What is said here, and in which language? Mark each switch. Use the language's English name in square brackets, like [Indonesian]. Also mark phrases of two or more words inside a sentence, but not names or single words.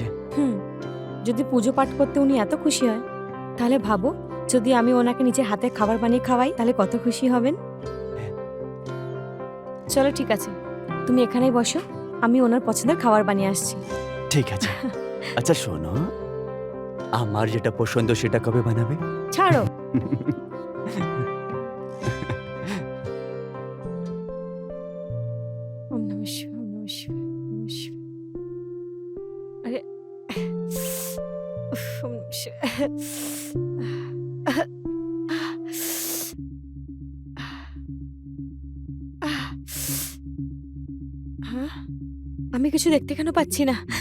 [Bangla] হুম, যদি পুজো পাঠ করতে উনি এত খুশি হয়, তাহলে ভাবো যদি আমি ওনাকে নিজের হাতে খাবার বানিয়ে খাওয়াই তাহলে কত খুশি হবেন। চলো ঠিক আছে, তুমি এখানেই বসো, আমি ওনার পছন্দের খাবার বানিয়ে আসছি। ঠিক আছে। আচ্ছা শোনো, আমার যেটা পছন্দ সেটা কবে বানাবে? ছাড়ো। [Sanskrit] ওম নমঃ শিবায়, ওম নমঃ শিবায়, ওম নমঃ শিবায়। আরে উফ, ওম নমঃ শিবায়। [Bangla] হ্যাঁ? আমি কিছু দেখতে কেন পাচ্ছি না?